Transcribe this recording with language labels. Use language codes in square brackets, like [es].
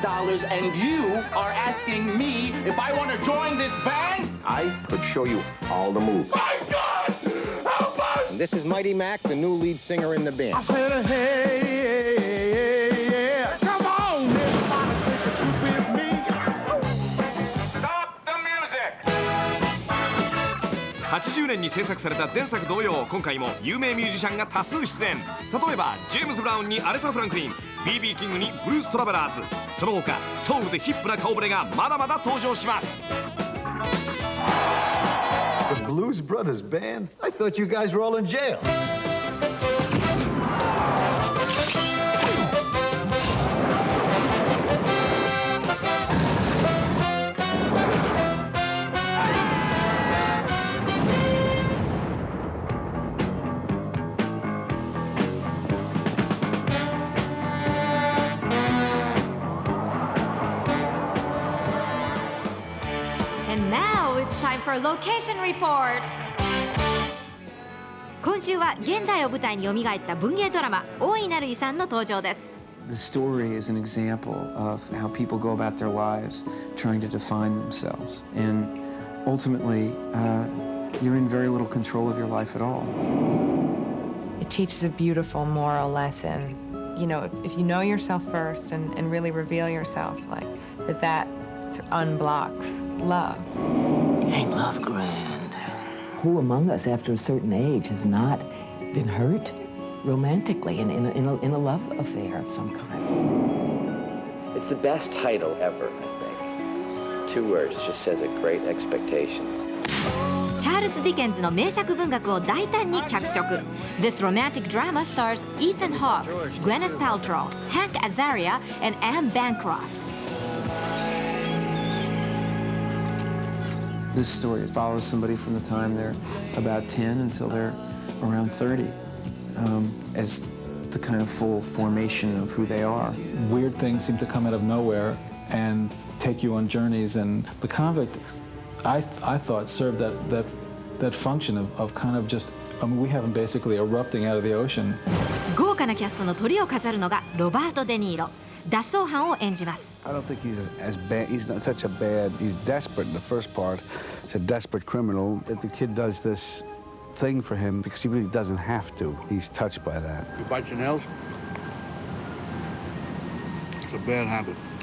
[en] And you are asking me if I want to join this band? I could show you all the moves. My God! Help us! And this is Mighty Mac, the new lead singer in the band. I said, hey, yeah. Come on, everybody, with me. Stop the music! [ja] 80年に制作された前作同様、今回も有名ミュージシャンが多数出演。例えばジェームズ・ブラウンにアレサ・フランクリン、 BB キングにブルース・トラベラーズ。その他ソウルでヒップな顔ぶれがまだまだ登場します。 [en] The Blues Brothers Band? I thought you guys were all in jail. And now it's time for location report。 [ja] 今週は現代を舞台に蘇った文芸ドラマ大いなる遺産の登場です。 [en] The story is an example of how people go about their lives trying to define themselves. And ultimately, you're in very little control of your life at all. It teaches a beautiful moral lesson. You know, if you know yourself first and really reveal yourself, like, that unblocks love. Ain't love grand? Who among us after a certain age has not been hurt romantically in a love affair of some kind? It's the best title ever, I think. 2 words, just says it, Great Expectations. [ja] チャールズ・ディケンズの名作文学を大胆に脚色。 [en] This romantic drama stars Ethan Hawke, Gwyneth Paltrow, Hank Azaria, and Anne Bancroft. This story follows somebody from the time they're about 10 until they're around 30, as the kind of full formation of who they are. Weird things seem to come out of nowhere and take you on journeys, and The Convict, I thought, served that function of kind of just, I mean, we have him basically erupting out of the ocean. [ja] 豪華なキャストのトリを飾るのがロバート・デ・ニーロ。脱走犯を演じます。 [en] I don't think he's as bad. He's not such a bad. He's desperate in the first part. He's a desperate criminal. That the kid does this thing for him because he really doesn't have to. He's touched by that. You bite your nails? It's a bad habit.